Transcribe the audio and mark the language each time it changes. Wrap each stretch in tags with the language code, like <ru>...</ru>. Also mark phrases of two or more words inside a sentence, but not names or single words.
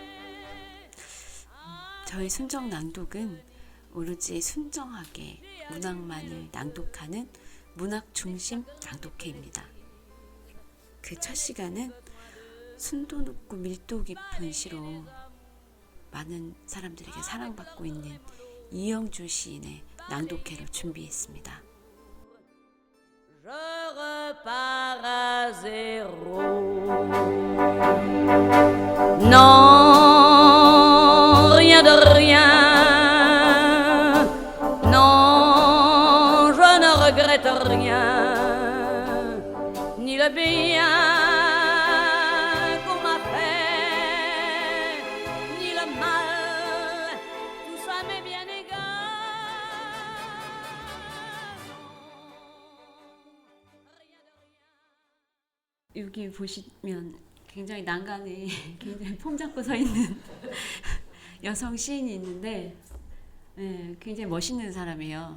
<ko>저희 순정 낭독은 오로지 순정하게 문학만을 낭독하는 문학 중심 낭독회입니다. 그 첫 시간은 순도 높고 밀도 깊은 시로 많은 사람들에게 사랑받고 있는 이영주 시인의 낭독회를 준비했습니다.</ko> <fr>Je repars à zéro. Non, rien de rien. Non, je ne regrette rien. Ni le bien qu'on m'a fait, ni le mal. Tout ça m'est bien égal.</fr> <ko>여기 보시면 굉장히 난간에 굉장히 폼 잡고 서 있는 여성 시인이 있는데 굉장히 멋있는 사람이에요.</ko>